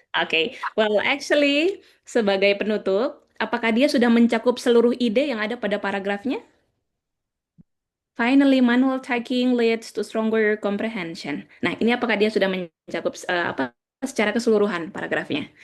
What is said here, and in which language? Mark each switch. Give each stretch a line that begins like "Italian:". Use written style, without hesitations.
Indonesian: Oke,
English: well actually
Indonesian: sebagai penutup, apakah dia sudah mencakup seluruh ide yang ada pada paragrafnya?
English: Finally, manual tagging leads to stronger comprehension.
Indonesian: Nah, ini apakah dia sudah mencakup apa secara keseluruhan paragrafnya?